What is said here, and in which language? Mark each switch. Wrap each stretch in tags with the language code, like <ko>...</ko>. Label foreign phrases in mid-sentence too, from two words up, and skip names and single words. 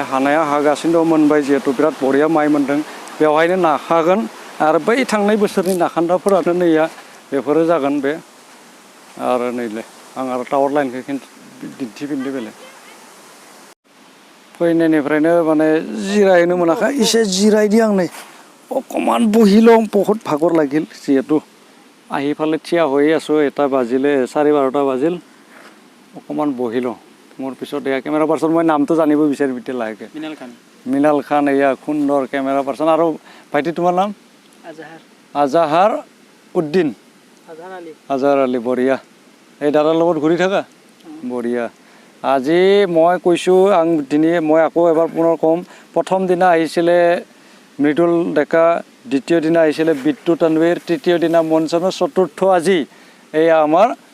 <brx>हानाया हागासिनो दं मोनबाय जिहेथु बिराद बरिया माइ मोनदों बेवहायनो नाखागोन आरो बै थांनाय बोसोरनि नाखान्दाफोरानो नैया बेफोरो जागोन बे आरो नैलाय आं आरो टावार लाइनखौ दिन्थिफिनदो बेलाय फैनायनिफ्रायनो माने जिरायनो मोनाखै एसे जिरायदि आं नै</brx> <as>অকণমান বহিলোঁ বহুত ভাগৰ লাগিল যিহেতু আহি ফালে থিয় হৈ আছোঁ 1 বাজিলে 12:30 বাজিল অকণমান বহিলোঁ মোৰ পিছত এয়া কেমেৰা পাৰ্চন মই নামটো জানিব বিচাৰিম এতিয়া লাহেকৈ মিনাল খান এয়া সুন্দৰ কেমেৰা পাৰ্চন আৰু ভাইটি তোমাৰ নাম আজাহাৰ উদ্দিন আজহাৰ আলী বঢ়িয়া এই দাদাৰ লগত ঘূৰি থাকা বঢ়িয়া আজি মই কৈছোঁ দিনে মই আকৌ এবাৰ পুনৰ ক'ম প্ৰথম দিনা আহিছিলে মৃদুল ডেকা দ্বিতীয় দিনা আহিছিলে বিট্টু তানৱীৰ তৃতীয় দিনা মনচানো চতুৰ্থ আজি এয়া আমাৰ</as>